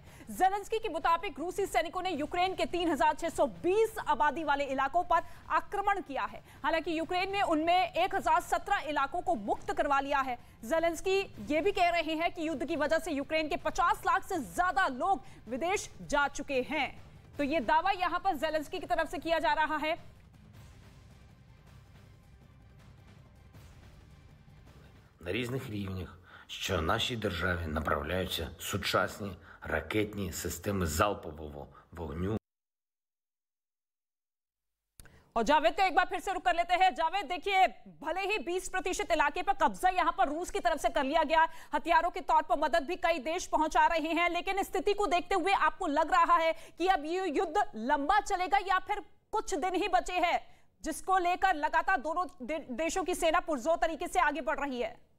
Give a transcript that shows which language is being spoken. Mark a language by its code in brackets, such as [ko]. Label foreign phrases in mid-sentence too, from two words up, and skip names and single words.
[hi] ज़ेलेंस्की के मुताबिक रूसी सैनिकों ने यूक्रेन के 3620 आबादी वाले इलाकों पर आक्रमण किया है। हालांकि यूक्रेन ने उनमें 1017 इलाकों को मुक्त करवा लिया है। ज़ेलेंस्की ये भी कह रहे हैं कि युद्ध की वजह से यूक्रेन के 50 लाख से ज्यादा लोग विदेश जा चुके हैं। तो ये दावा यहां पर ज़ेलेंस्की की तरफ से किया जा रहा है। [uk] На різних рівнях, що нашій державі направляються сучасні ракетні системи залпового вогню. [hi] और जावेद को एक बार फिर से रुक कर लेते हैं। जावेद, देखिए, भले ही 20% इलाके पर कब्जा यहां पर रूस की तरफ से कर लिया गया, हथियारों के तौर पर मदद भी कई देश पहुंचा रहे हैं, लेकिन स्थिति को देखते हुए आपको लग रहा है कि अब ये युद्ध लंबा चलेगा या फिर कुछ दिन ही बचे हैं, जिसको लेकर लगातार दोनों देशों की सेना पुरजोर तरीके से आगे बढ़ रही है?